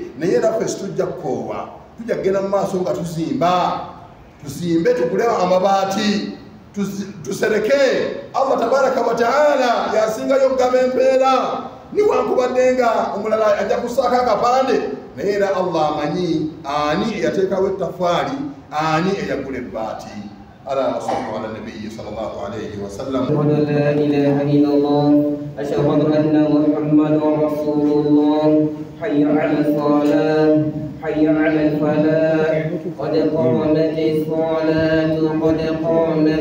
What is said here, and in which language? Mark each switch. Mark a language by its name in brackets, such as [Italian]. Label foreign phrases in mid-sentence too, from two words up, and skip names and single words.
[Ganda] Naye naffe situjja kukoowa tujja kugenda mu maaso nga tuzimbe tugule amabaati tusereke. [Arabic] الله تبارك وتعالى [Ganda] yasingayo okugaba empeera. Niwankubadde nga omulala ajja kusaako akapande naye era Allah amanyi ani eyateekawo ettafaali ani eyagula ebbaati. [Arabic] ألا صلوا على النبي صلى الله عليه وسلم. لا إله إلا الله أشهد أن محمدا رسول الله. حي على الصلاة حي على الفلاح قد قامت الصلاة قد